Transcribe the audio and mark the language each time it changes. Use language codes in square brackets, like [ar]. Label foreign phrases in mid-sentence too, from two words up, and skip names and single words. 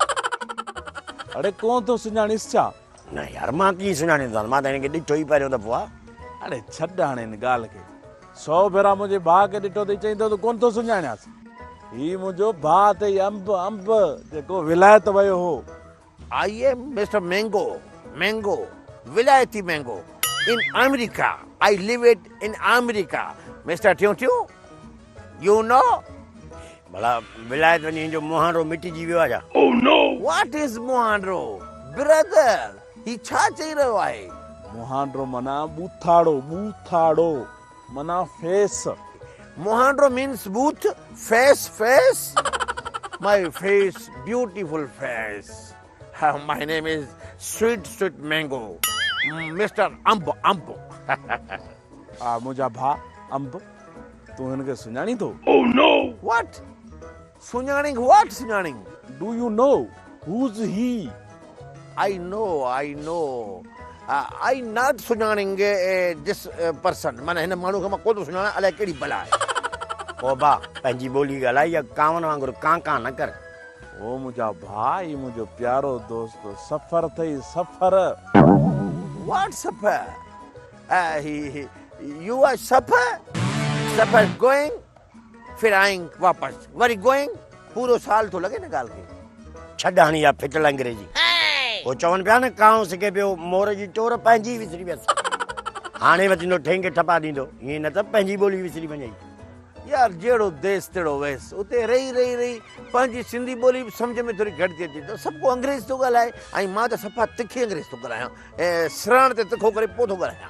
[sd] अड़े कोन थो सुञाणीस छा न यार मां कीअं सुञाणींदो मां त हिनखे ॾिठो ई पहिरियों दफ़ो आहे अड़े छॾ हाणे हिन ॻाल्हि खे 100 भेरा मुंहिंजे भाउ खे ॾिठो अथई चईंदो त कोन थो सुञाणियासि ही मुंहिंजो भाउ अथई अंब जेको विलायत वियो हो [en] I am Mister Mango vilayati mango in America I live it in America Mister too you know [sd] भला विलायत वञी जो मुहांडो मिटिजी वियो आहे छा [en] Oh no what is मुहांडो brother [sd] ही छा चई रहियो आहे मुहांडो माना बूथाड़ो माना फेस [en] Mohandro means booth, face. My face, beautiful face. My name is Sweet Mango. Mr. Ambo. [sd] मुंहिंजा भाउ अंब तूं हिनखे सुञाणी थो? [en] Oh no! What? Sunyaning what? Sunyaning? Do you know who's he? I know. I not sunyaning this person. [sd] माना हिन माण्हू खे मां कोन थो सुञाणा, अलाए कहिड़ी बला आहे। ओ बा पंहिंजी ॿोली ॻाल्हाए या कांवनि वांगुरु कां न कर। ओ मुंहिंजा भाउ मुंहिंजो प्यारो दोस्त सफ़र अथई सफ़र। [en] What सफ़र? You are सफ़र going, [hi] फिर आएंगे वापस, [sd] वरी गोइंग, पूरो साल तो लगे न ॻाल्हि खे। छॾ हाणे या फिटल अंग्रेजी। वो चवनि पिया न कांव सिके पियो मोर जी टोर पंहिंजी विसरी वियसि। हाणे वचंदो ठेंगे ठपा ॾींदो, ईअं न त पंहिंजी ॿोली विसरी वञे। यार जहिड़ो देश तहिड़ो वेस, उते रही पंहिंजी सिंधी ॿोली सम्झ में थोरी घटि थी अचे त सभु को अंग्रेज़ थो ॻाल्हाए, ऐं मां त सफ़ा तिखी अंग्रेज़ थो ॻाल्हायां ऐं सरण ते तिखो करे पोइ थो ॻाल्हायां।